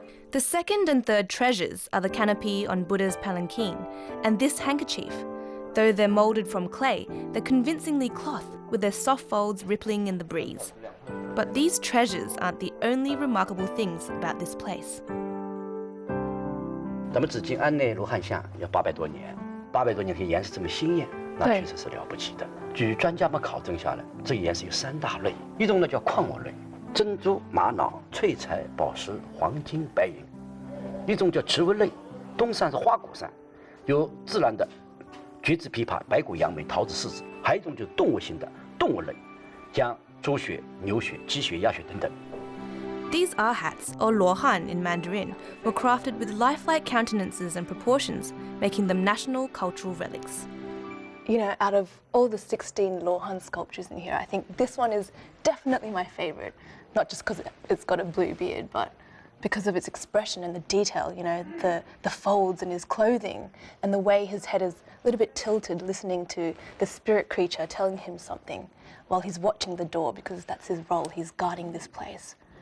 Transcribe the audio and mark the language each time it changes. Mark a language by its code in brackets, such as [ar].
[en] The second and third treasures are the canopy on Buddha's palanquin and this handkerchief. Though they're moulded from clay, they're convincingly cloth with their soft folds rippling in the breeze. But these treasures aren't the only remarkable things about this place. [zh] 咱们紫金庵内罗汉像要800多年，800多年可以颜色这么鲜艳，那确实是了不起的。据专家们考证下来，这个颜色有3大类，一种呢叫矿物类，珍珠、玛瑙、翠彩、宝石、黄金、白银；一种叫植物类，东山是花果山，有自然的橘子、枇杷、白骨、杨梅、桃子、柿子；还有一种就是动物性的动物类，像猪血、牛血、鸡血、鸭血等等。 [en] These Arhats, or Lohan in Mandarin, were crafted with lifelike countenances and proportions, making them national cultural relics. You know, out of all the 16 Lohan sculptures in here, I think this one is definitely my favorite. Not just because it's got a blue beard, but because of its expression and the detail, you know, the folds in his clothing and the way his head is a little bit tilted, listening to the spirit creature telling him something while he's watching the door, because that's his role, he's guarding this place.